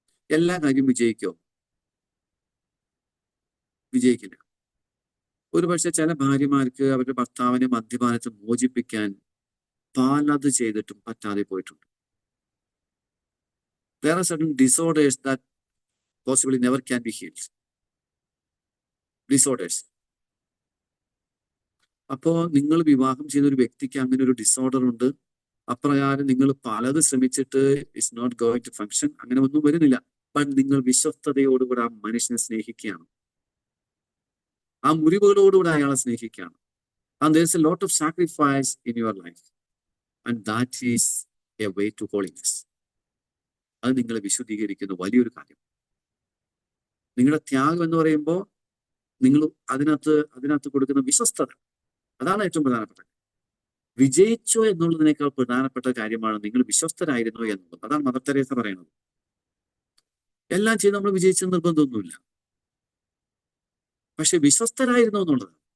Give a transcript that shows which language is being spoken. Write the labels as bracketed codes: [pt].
[ml] എല്ലാ കാര്യം വിജയിക്കില്ല. ഒരുപക്ഷെ ചില ഭാര്യമാർക്ക് അവരുടെ ഭർത്താവിനെ മദ്യപാനത്തെ മോചിപ്പിക്കാൻ പലത് ചെയ്തിട്ടും പറ്റാതെ പോയിട്ടുണ്ട്. [en] There are certain disorders that possibly never can be healed. Disorders. [ml] അപ്പോ നിങ്ങൾ വിവാഹം ചെയ്ത ഒരു വ്യക്തിക്ക് അങ്ങനെ ഒരു ഡിസോർഡർ ഉണ്ട്. അപ്രകാരം നിങ്ങൾ പലത് ശ്രമിച്ചിട്ട് [en] It's not going to function. [ml] അങ്ങനെ ഒന്നും വരുന്നില്ല. ബട്ട് നിങ്ങൾ വിശ്വസ്തയോടുകൂടെ ആ മനുഷ്യനെ സ്നേഹിക്കുകയാണ്. ആ മുറിവുകളോടുകൂടെ അയാളെ സ്നേഹിക്കുകയാണ്. [en] And there is a lot of sacrifice in your life. And that is a way to holiness. [ml] അത് നിങ്ങളെ വിശുദ്ധീകരിക്കുന്ന വലിയൊരു കാര്യം. നിങ്ങളുടെ ത്യാഗം എന്ന് പറയുമ്പോൾ നിങ്ങൾ അതിനകത്ത് കൊടുക്കുന്ന വിശ്വസ്തത, അതാണ് ഏറ്റവും പ്രധാനപ്പെട്ട. വിജയിച്ചോ എന്നുള്ളതിനേക്കാൾ പ്രധാനപ്പെട്ട കാര്യമാണ് നിങ്ങൾ വിശ്വസ്തരായിരുന്നോ എന്നുള്ളത്. അതാണ് മദർ തെരേസ പറയുന്നത്. എല്ലാം ചെയ്ത് നമ്മൾ വിജയിച്ച നിർബന്ധമൊന്നുമില്ല, പക്ഷെ വിശ്വസ്തരായിരുന്നോ എന്നുള്ളത്.